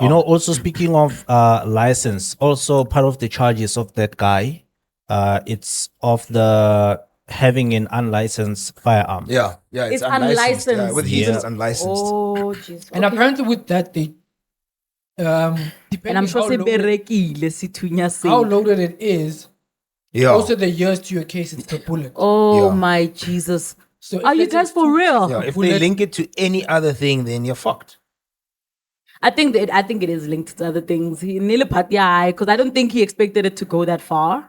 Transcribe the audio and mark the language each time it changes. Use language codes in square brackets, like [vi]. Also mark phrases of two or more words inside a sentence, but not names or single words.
[en] You know, also speaking of license, also part of the charges of that guy, it's of the having an unlicensed firearm. Yeah, It's unlicensed. Yeah, unlicensed. with his Yeah. it's unlicensed. Oh, jeez. and apparently with that they depending And I'm sure how say loaded, [tn] berekile situnya se. [en] how loaded it is, Yeah. also the years to your case it's per bullet. Oh Yeah. my Jesus. So Are if you let's guys say for two- real? Yeah, if bullet- they link it to any other thing, then you're fucked. I think it is linked to other things. Because I don't think he expected it to go that far.